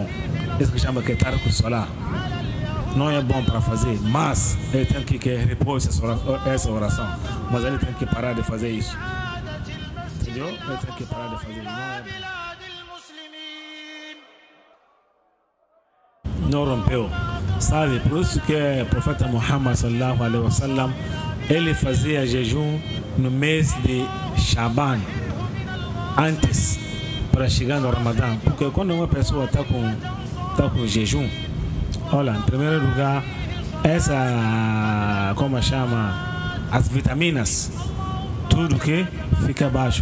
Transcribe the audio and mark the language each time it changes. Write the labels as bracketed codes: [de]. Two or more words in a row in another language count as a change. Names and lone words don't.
[pt] Isso que chama que [ar] ترك الصلاة. [pt] Não é bom para fazer, mas ele tem que repor essa oração. Mas ele tem que parar de fazer isso. Entendeu? Ele tem que parar de fazer isso. Não rompeu. Sabe, por isso que o profeta Muhammad [ar] صلى الله عليه وسلم, [pt] ele fazia jejum no mês de Shaban, antes, para chegar no Ramadã. Porque quando uma pessoa está com jejum, olha, em primeiro lugar, como chama, as vitaminas, tudo que fica baixo.